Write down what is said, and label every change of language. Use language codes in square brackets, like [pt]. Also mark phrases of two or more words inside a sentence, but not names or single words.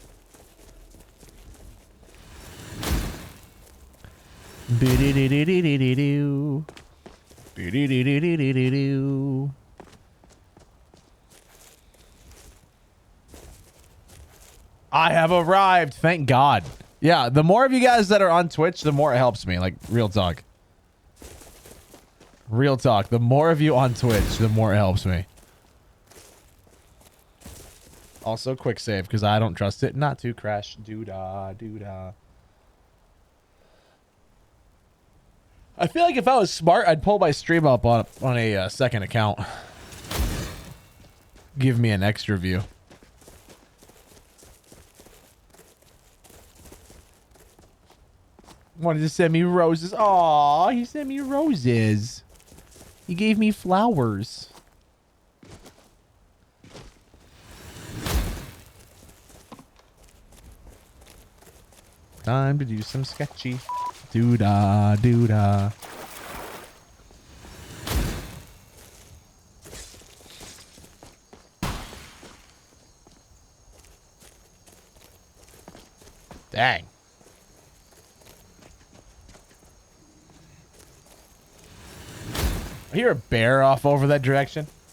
[en] I have arrived. Thank God. Yeah, the more of you guys that are on Twitch, the more it helps me. Like, real talk. Real talk. The more of you on Twitch, the more it helps me. Also, quick save, because I don't trust it not to crash. Doo-dah, doo-dah. I feel like if I was smart, I'd pull my stream up on a second account. Give me an extra view. Wanted to send me roses. Aw, he sent me roses. He gave me flowers. Time to do some sketchy. Doo-dah, doo-dah. Dang. I hear a bear off over that direction.